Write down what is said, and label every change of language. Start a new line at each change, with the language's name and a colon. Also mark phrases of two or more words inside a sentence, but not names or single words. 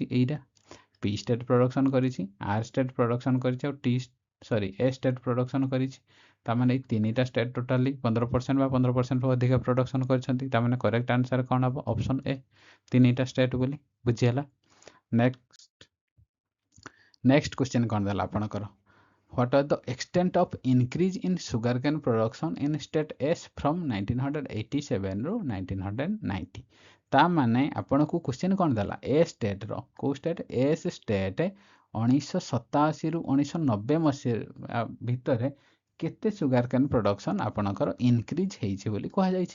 Odia: ଏଇଟା
English: P state production
Odia: କରିଛି,
English: R state production
Odia: କରିଛି, ଆଉ
English: A state production
Odia: କରିଛି। ତାମାନେ ଏଇ ତିନିଟା ଷ୍ଟେଟ୍ ଟୋଟାଲି 15% ବା 15%ରୁ ଅଧିକା ପ୍ରଡକ୍ସନ୍ କରିଛନ୍ତି। ତାମାନେ
English: correct answer
Odia: କ'ଣ ହେବ?
English: option A,
Odia: ତିନିଟା ଷ୍ଟେଟ୍ ବୋଲି। ବୁଝିହେଲା?
English: next question
Odia: କ'ଣ ଦେଲା ଆପଣଙ୍କର?
English: What are the extent of increase in sugarcane production in state S from 1987 ରୁ 1990?
Odia: ତା ମାନେ ଆପଣଙ୍କୁ କ୍ୱେଶ୍ଚିନ୍ କ'ଣ ଦେଲା? ଏ ଷ୍ଟେଟ୍ର, କେଉଁ ଷ୍ଟେଟ୍?
English: S state
Odia: 1987ରୁ 1990 ମସିହା ଭିତରେ କେତେ
English: sugarcane production
Odia: ଆପଣଙ୍କର ଇନକ୍ରିଜ୍ ହେଇଛି ବୋଲି କୁହାଯାଇଛି।